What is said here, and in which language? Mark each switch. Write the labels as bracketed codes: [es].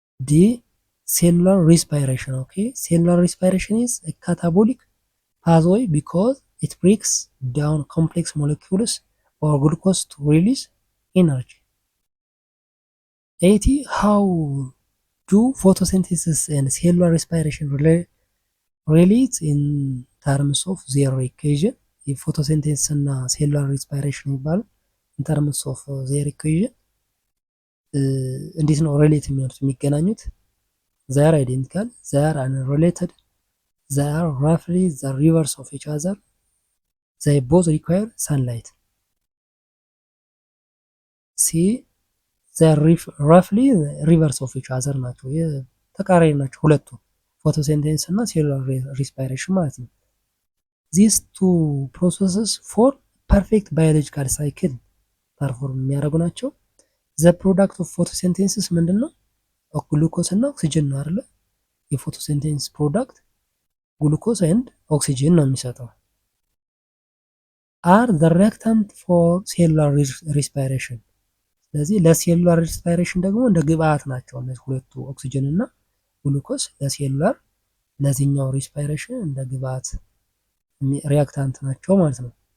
[en] D cellular respiration. Okay, cellular respiration is a catabolic pathway because it breaks down complex molecules or glucose to release energy. 80 how do photosynthesis and cellular respiration relate in terms of their equation? [am] የፎቶሲንቴሲስ እና ሴሉላር ሪስፓይሬሽን ይባላል። [en] in terms of their equation [am] እንዴት ነው ሪሌት የሚሆኑት የሚገናኙት? [en] they are identical, they are unrelated, they are roughly the reverse of each other, they both require sunlight. See they are roughly reverse of each other [am] ናቸው። ተቃራኒ ናቸው ሁለቱ ፎቶሲንቴሲስ እና ሴሉላር ሪስፓይሬሽን ማለት ነው። [en] these two processes for perfect biological cycle [am] ፐርፎርም የሚያደርጉ ናቸው። [en] the product of photosynthesis [am] ምንድን ነው? ግሉኮስ እና ኦክሲጅን ነው አይደለ? የፎቶሲንቴሲስ ፕሮዳክት ግሉኮስ ኤንድ ኦክሲጅን ነው የሚሰጠው። [en] are the reactant for cellular respiration [am] ስለዚህ ለሴሉላር ሪስፓይሬሽን ደግሞ እንደ ግብአት ናቸው እነዚህ ሁለቱ ኦክሲጅን እና ግሉኮስ ለሴሉላር ለዚህኛው ሪስፓይሬሽን እንደ ግብአት ሪያክታንት ናቸው ማለት ነው።